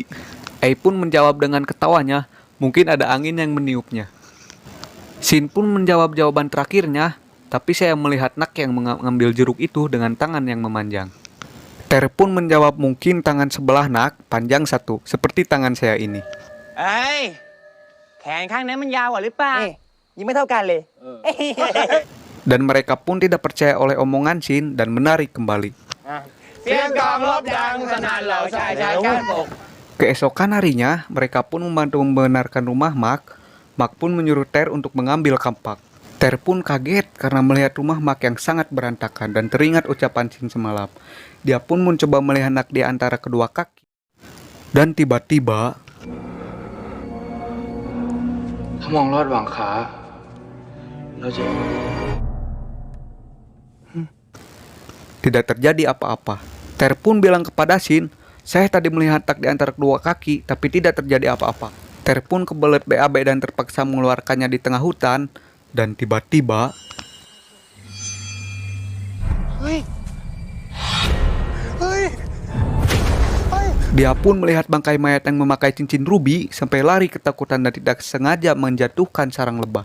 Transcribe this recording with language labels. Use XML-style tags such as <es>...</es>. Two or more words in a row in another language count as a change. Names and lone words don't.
<id>Pun menjawab dengan ketawanya, "Mungkin ada angin yang meniupnya." Sin pun menjawab jawaban terakhirnya, "Tapi saya melihat Nak yang mengambil jeruk itu dengan tangan yang memanjang." Ter pun menjawab, "Mungkin tangan sebelah Nak panjang satu, seperti tangan saya ini."</id> <th>เอ้ย แขนข้างนั้นมันยาวกว่าหรือเปล่ายังไม่เท่ากันเลย</th> <id>Dan mereka pun tidak percaya oleh omongan Sin dan menari kembali.</id> <th>เสียงกลองรบดังสนั่นเหล่าชายชายก้านบก</th> <id>Keesokan harinya, mereka pun membantu membenarkan rumah Mak. Mak pun menyuruh Ter untuk mengambil kampak. Ter pun kaget karena melihat rumah Mak yang sangat berantakan dan teringat ucapan Sin semalam. Dia pun mencoba melihat Nak di antara kedua kaki. Dan tiba-tiba</id> <th>ถ้ามองลอดหวังขาเราจะ</th> <id>tidak terjadi apa-apa. Ter pun bilang kepada Sin, "Saya tadi melihat Tak di antara kedua kaki, tapi tidak terjadi apa-apa." Ter pun kebelet BAB dan terpaksa mengeluarkannya di tengah hutan. Dan tiba-tiba dia pun melihat bangkai mayat yang memakai cincin rubi sampai lari ketakutan dan tidak sengaja menjatuhkan sarang lebah.</id>